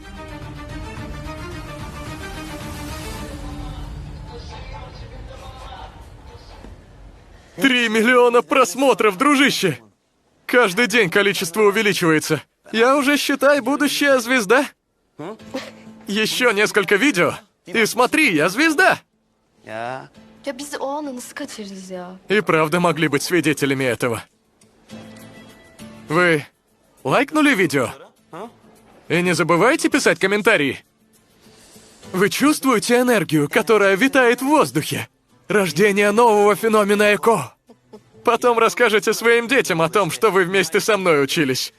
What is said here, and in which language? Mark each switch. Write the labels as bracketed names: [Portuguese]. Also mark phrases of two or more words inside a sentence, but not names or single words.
[Russian] «3 миллиона просмотров, дружище! Каждый день количество увеличивается. Я уже, считай, будущая звезда. Еще несколько видео, и смотри, я звезда!» [Turkish] Ya Ya biz o anı nasıl kaçırırız ya? [Russian] И правда могли быть свидетелями этого. Вы лайкнули видео? И не забывайте писать комментарии. Вы чувствуете энергию, которая витает в воздухе? Рождение нового феномена ЭКО. Потом расскажете своим детям о том, что вы вместе со мной учились.